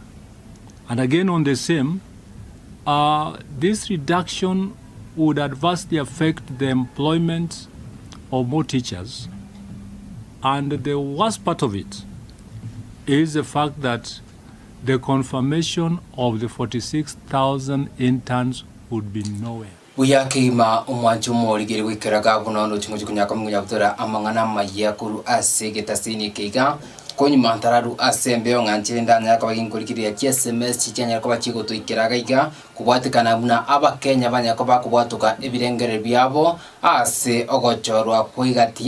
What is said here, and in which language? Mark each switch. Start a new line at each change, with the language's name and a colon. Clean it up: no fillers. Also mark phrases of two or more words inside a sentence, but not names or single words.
English: And again on the same, this reduction would adversely affect the employment of more teachers. And the worst part of it is the fact that the confirmation of the 46,000 interns would be nowhere.
Gusii: Uyakima umwanju morigere wikaraga bunondo chingo kunyaka munyabutora amangana mayakuru asegetasini kega konyuma ntararu asembe onganchire ndanya kwa ginkurikiriya SMS chichanya kwa chigo tuikiraga iga kubwatikana buna abakenya banya kwa bakubwatuka ebirengere byabo ase ogochorwa kwigatia